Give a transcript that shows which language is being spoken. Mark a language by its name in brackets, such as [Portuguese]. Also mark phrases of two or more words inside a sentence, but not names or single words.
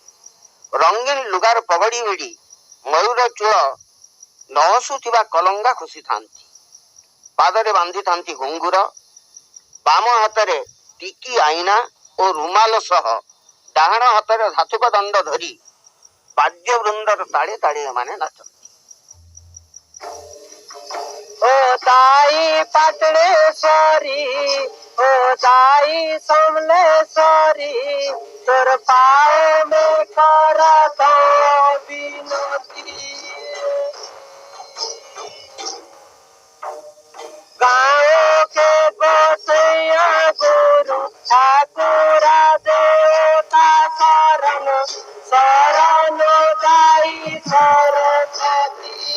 [Odia] ରଙ୍ଗୀନ ଲୁଗାର ପଗଡ଼ି ଭିଡ଼ି ମୟୂର ଚୂଳ ନଅସୁଥିବା କଲଙ୍ଗା ଖୋସିଥାନ୍ତି। ପାଦରେ ବାନ୍ଧିଥାନ୍ତି ଘୁଙ୍ଗୁର। ବାମ ହାତରେ ଟିକି ଆଇନା ଓ ରୁମାଲ ସହ ଡାହାଣ ହାତରେ ଧାତୁକ ଦଣ୍ଡ ଧରି ବାଦ୍ୟ ବୃନ୍ଦର ତାଳେ ତାଳେ ଏମାନେ ନାଚନ୍ତି। [Chhattisgarhi] ओ ताई पाटणेश्वरी ओ ताई समलेश्वरी तोर पाओ में करत विनती गाँव के गोसैया गुरु ठाकुरा देवता शरण शरण गाई सरस्वती